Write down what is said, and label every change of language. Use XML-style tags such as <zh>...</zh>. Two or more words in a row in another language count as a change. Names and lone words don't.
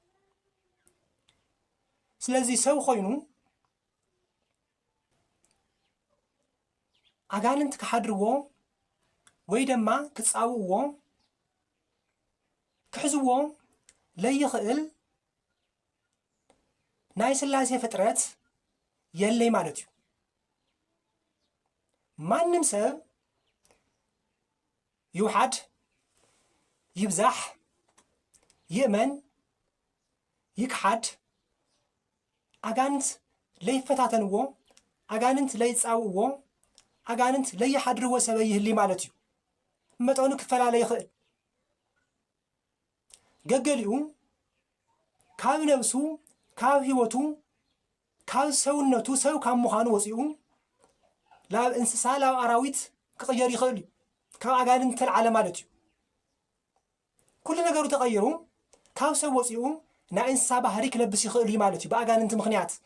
<ti>ስለዚ ሰብ ኮይኑ አጋንንት ክሓድርዎ ወይ ድማ ክጻውዕዎ ክሕዝዎ ለይኽእል ናይ ስላሴ ፍጥረት የለይ ማለት እዩ። ማንም ሰብ ይውሓድ ይብዛሕ ይእመን ይክሓድ አጋንንት ለይፈታተንዎ አጋንንት ለይጻውዕዎ አጋንንት ለይሓድርዎ ሰብ ይህሊ ማለት እዩ። መጠኑ ክፈላለ ይኽእል ገገሊኡ ካብ ነብሱ ካብ ህይወቱ ካብ ሰውነቱ ሰብ ካብ ምዃኑ ወፂኡ ላብ እንስሳ ላብ አራዊት ክቕየር ይኽእል እዩ። ካብ አጋንንት ተልዓለ ማለት እዩ። ኩሉ ነገሩ ተቐይሩ ካብ ሰብ ወፂኡ ናይ እንስሳ ባህሪ ክለብስ ይኽእል እዩ ማለት እዩ ብአጋንንት ምክንያት።</ti>